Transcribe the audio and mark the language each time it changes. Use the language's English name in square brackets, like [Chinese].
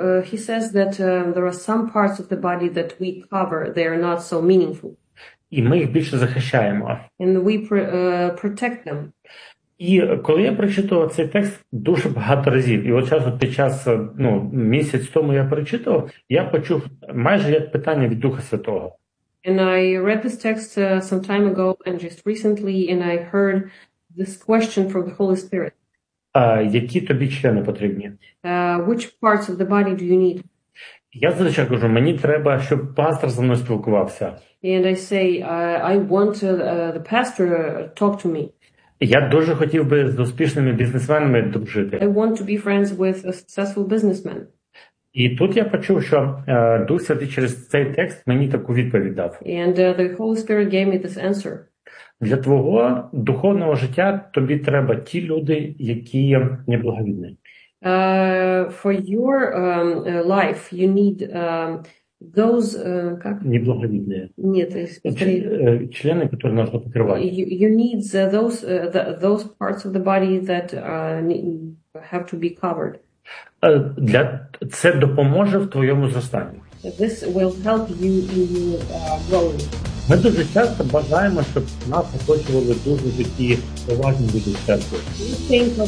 [English] He says that there are some parts of the body that we cover, they are not so meaningful. [Ukrainian] І ми їх більше захищаємо. [English] And we protect them. [Ukrainian] І коли я прочитував цей текст дуже багато разів, і от зараз під час, ну, місяць тому я прочитував, я почув майже як питання від Духа Святого. [English] And I read this text some time ago and just recently, and I heard this question from the Holy Spirit. [Ukrainian] Які тобі члени потрібні? [English] Which parts of the body do you need? [Ukrainian] Я зазвичай кажу, мені треба, щоб пастор зі мною спілкувався. [English] And I say, I want the pastor to talk to me. [Ukrainian] Я дуже хотів би з успішними бізнесменами дружити. [English] I want to be friends with a successful businessman. [Ukrainian] І тут я почув, що Дух Святий через цей текст мені таку відповідь дав. [English] And the Holy Spirit gave me this answer. [Ukrainian] Для твого духовного життя тобі треба ті люди, які неблаговідні. [English] For your life you need those [Russian] как неблаговидные. Нет, члены, которые нужно покрывать. [English] You need those parts of the body that have to be covered. [Ukrainian] Для це допоможе в твоєму зростанні. [English] This will help you in your growing. [Ukrainian] Ми дуже часто бажаємо, щоб нас оточували дуже такі поважні люди в церкві.